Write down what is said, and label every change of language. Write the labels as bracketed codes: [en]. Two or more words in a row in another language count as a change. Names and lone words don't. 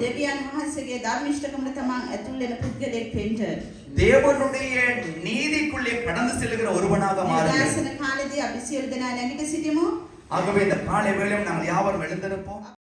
[si] දෙවියන් වහන්සේගේ ධර්මිෂ්ඨකමට තමන් ඇතුල් වෙන පුද්ගලෙක් වෙන්න. [ta] தேவனுடைய நீதிக்குள்ளே கடந்து செல்கிற ஒருவனாக மாறுங்கள். [si] උදාසන කාලේදී අපි සියලු දෙනා නැගිට සිටිමු. [ta] ஆகவே இந்த காலை வேளையில் நாங்கள் யாவரும் எழுந்திருப்போம்.